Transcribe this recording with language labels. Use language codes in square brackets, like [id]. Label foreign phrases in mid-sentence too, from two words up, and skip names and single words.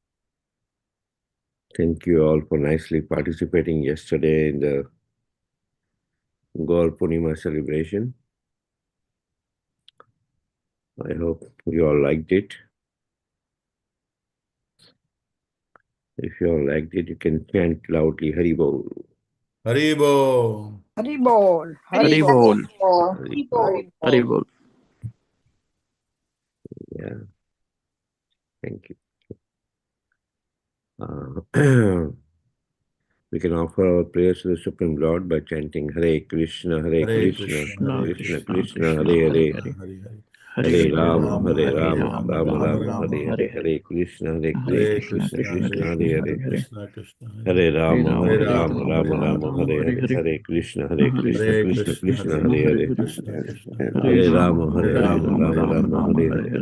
[en] Thank you all for nicely participating yesterday in the Gaur Purnima celebration. I hope you all liked it. If you all liked it, you can chant loudly [bn] Hari Bol. Hari Bol. Hari Bol. Hari Bol. Hari Bol. Hari Bol. [en] Yeah. Thank you. We can offer our prayers to the Supreme Lord by chanting Hare Krishna, Hare Krishna, Krishna Krishna, Hare Hare, Hare Rama, Hare Rama, Rama Rama, Hare Hare, Hare Krishna, Hare Krishna, Krishna Hare Hare, Hare Rama, Hare Rama, Rama Rama, Hare Hare, Hare Krishna, Krishna Krishna, Hare Hare, Hare Rama, Hare Rama, Rama Rama, Hare Hare.